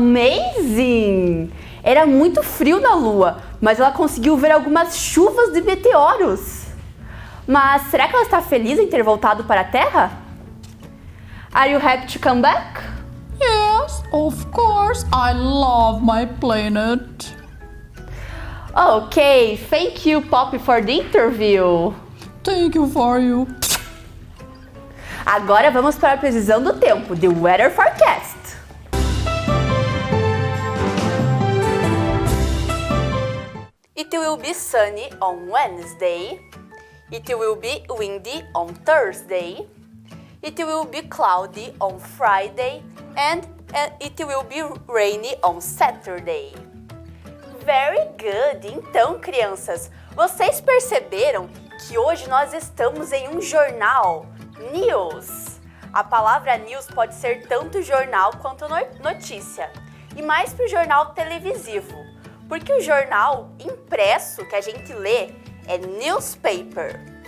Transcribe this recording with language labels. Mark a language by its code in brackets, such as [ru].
[en] Amazing! [pt] Era muito frio na Lua, mas ela conseguiu ver algumas chuvas de meteoros. Mas será que ela está feliz em ter voltado para a Terra? [en] Are you happy to come back? Yes, of course. I love my planet. Okay, thank you, Poppy, for the interview. Thank you for you. [pt] Agora vamos para a previsão do tempo, [en] the weather forecast. It will be sunny on Wednesday. It will be windy on Thursday. It will be cloudy on Friday. And it will be rainy on Saturday. Very good! [pt] Então, crianças, vocês perceberam que hoje nós estamos em um jornal, news. A palavra news pode ser tanto jornal quanto notícia. E mais para o jornal televisivo. Porque o jornal impresso que a gente lê é newspaper.